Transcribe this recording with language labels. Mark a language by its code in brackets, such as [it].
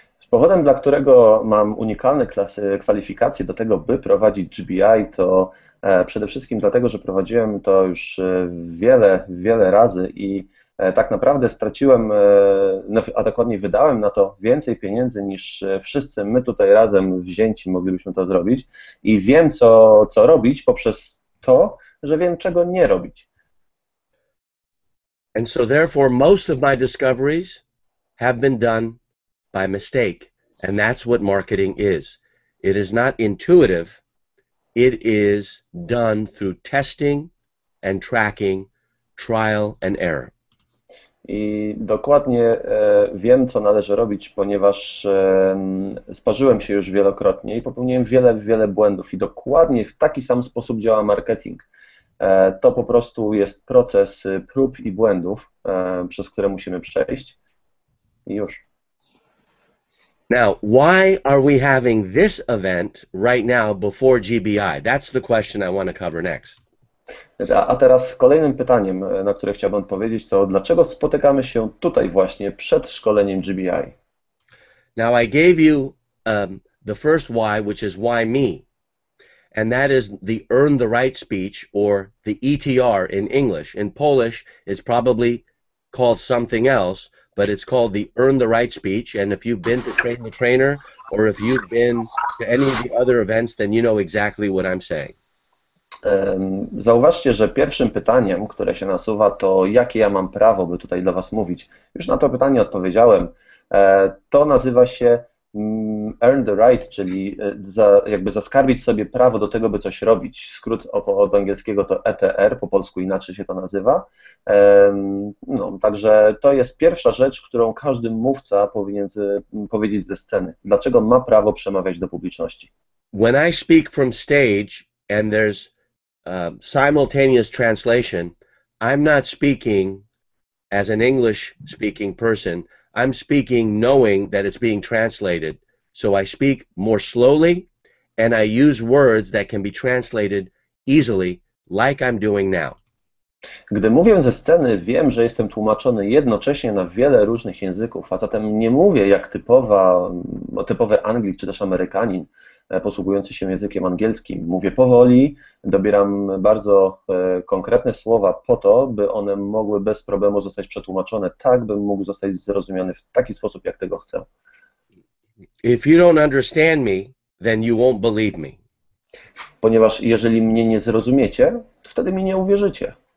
[pl] Powodem, dla którego mam unikalne kwalifikacje do tego, by prowadzić GBI, to przede wszystkim dlatego, że prowadziłem to już wiele razy i tak naprawdę straciłem, a dokładniej wydałem na to więcej pieniędzy niż wszyscy my tutaj razem wzięci moglibyśmy to zrobić i wiem, co robić poprzez to, że wiem, czego nie robić. [en] And so therefore, most of my discoveries have been done by mistake, and that's what marketing is. It is not intuitive, it is done through testing and tracking, trial and error. [pl] I dokładnie wiem, co należy robić, ponieważ sparzyłem się już wielokrotnie i popełniłem wiele błędów i dokładnie w taki sam sposób działa marketing. To po prostu jest proces prób i błędów, przez które musimy przejść i już. [en] Now, why are we having this event right now before GBI? That's the question I want to cover next. [pl] A teraz kolejnym pytaniem, na które chciałbym odpowiedzieć, to dlaczego spotykamy się tutaj właśnie przed szkoleniem GBI? [en] Now, I gave you the first why, which is why me, and that is the earn the right speech, or the ETR in English. In Polish, it's probably called something else, but it's called the earn the right speech, and if you've been to Train the Trainer, or if you've been to any of the other events, then you know exactly what I'm saying. [pl] Zauważcie, że pierwszym pytaniem, które się nasuwa, to jakie ja mam prawo, by tutaj dla Was mówić. Już na to pytanie odpowiedziałem. To nazywa się earn the right, czyli jakby zaskarbić sobie prawo do tego, by coś robić. Skrót od angielskiego to ETR, po polsku inaczej się to nazywa. No, także to jest pierwsza rzecz, którą każdy mówca powinien powiedzieć ze sceny. Dlaczego ma prawo przemawiać do publiczności? [en] When I speak from stage and there's simultaneous translation, I'm not speaking as an English-speaking person. I'm speaking knowing that it's being translated. So I speak more slowly and I use words that can be translated easily, like I'm doing now. [pl] Gdy mówię ze sceny, wiem, że jestem tłumaczony jednocześnie na wiele różnych języków, a zatem nie mówię jak typowy Anglik czy też Amerykanin posługujący się językiem angielskim. Mówię powoli, dobieram bardzo konkretne słowa po to, by one mogły bez problemu zostać przetłumaczone tak, bym mógł zostać zrozumiany w taki sposób, jak tego chcę. [en] If you don't understand me, then you won't believe me. [pl] Ponieważ jeżeli mnie nie zrozumiecie, to wtedy mi nie uwierzycie.